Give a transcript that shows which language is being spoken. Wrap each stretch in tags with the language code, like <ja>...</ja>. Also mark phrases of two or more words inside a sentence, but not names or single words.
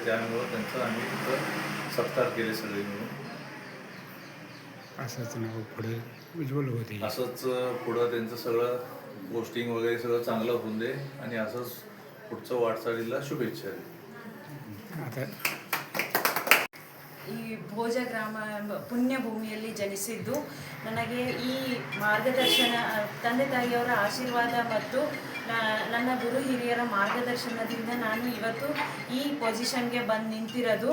<mr>त्यामुळं त्यांचा आम्ही इथं सत्कार केले सगळे मिळून. असंच नाव पुढे उज्ज्वल होते. असंच पुढं त्यांचं सगळं पोस्टिंग वगैरे सगळं चांगलं होऊन दे आणि असंच पुढचं वाटचालीला शुभेच्छा. आता</mr> <kn>ಈ ಭೋಜ ಗ್ರಾಮ ಪುಣ್ಯ ಭೂಮಿಯಲ್ಲಿ ಜನಿಸಿದ್ದು ನನಗೆ ಈ ಮಾರ್ಗದರ್ಶನ ತಂದೆ ತಾಯಿಯವರ ಆಶೀರ್ವಾದ ಮತ್ತು ನನ್ನ ಗುರು ಹಿರಿಯರ ಮಾರ್ಗದರ್ಶನದಿಂದ ನಾನು ಇವತ್ತು ಈ ಪೊಸಿಷನ್ಗೆ ಬಂದು ನಿಂತಿರೋದು.</kn>